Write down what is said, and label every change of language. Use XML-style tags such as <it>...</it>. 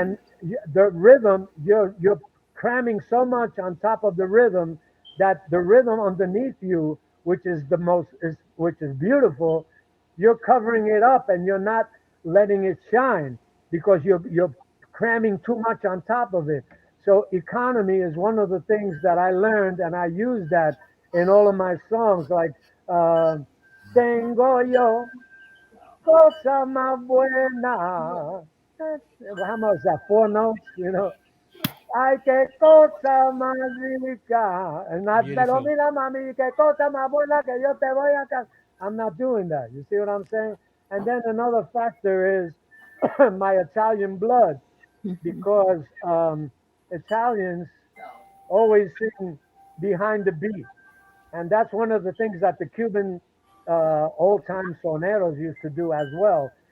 <en>and the rhythm, you're cramming so much on top of the rhythm that the rhythm underneath you, which is the most is which is beautiful, you're covering it up and you're not letting it shine because you're cramming too much on top of it. So economy is one of the things that I learned, and I use that in all of my songs.</en> <es>Like uh, tengo yo cosa más buena.</es> <en>How much is that? Four notes, you know.</en> <es>Ay, qué cosa más rica.</es> <en>And not,</en> <es>pero</es> <en>Beautiful.</en> <es>mira, mami, qué cosa más buena que yo te voy a cantar.</es> <en>I'm not doing that. You see what I'm saying? And then another factor is my Italian blood, because Italians always sing behind the beat. And that's one of the things that the Cuban old time soneros used to do as well.</en>